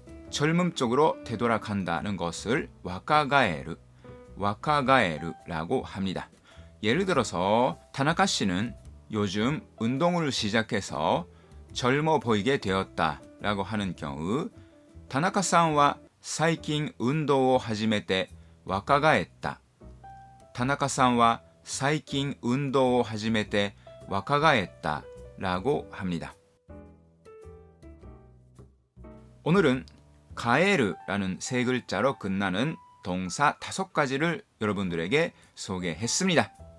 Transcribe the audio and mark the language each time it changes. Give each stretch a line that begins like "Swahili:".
Korean: 젊음 쪽으로 되돌아간다는 것을 와카가에르, 와카가에르라고 합니다. 예를 들어서 타나카 씨는 요즘 운동을 시작해서 젊어 보이게 되었다라고 하는 경우 타나카
Japanese: さんは最近運動を始めて若返った。田中さんは最近運動を始めて若返った
Korean: 라고 합니다. 오늘은 가에르라는 세 글자로 끝나는 동사 5가지를 여러분들에게 소개했습니다.